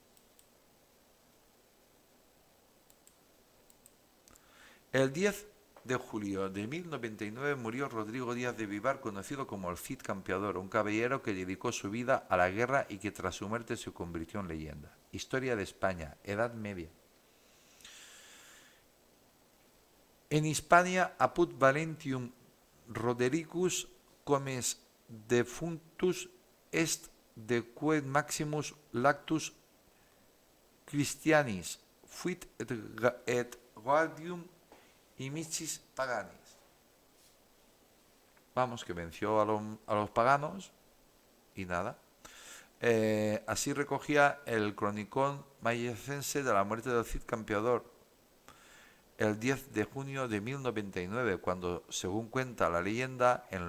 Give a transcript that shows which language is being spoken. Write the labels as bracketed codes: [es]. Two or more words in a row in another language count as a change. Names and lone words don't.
[es] El 10 de julio de 1099 murió Rodrigo Díaz de Vivar, conocido como el Cid Campeador, un caballero que dedicó su vida a la guerra y que tras su muerte se convirtió en leyenda. Historia de España, Edad Media. [la] En Hispania apud Valentium Rodericus comes defunctus est de quod maximus lactus Christianis fuit et guardium imicis paganis. [es] Vamos, que venció a los paganos y nada. Así recogía el cronicón mayecense de la muerte del Cid Campeador el 10 de junio de 1099, cuando, según cuenta la leyenda,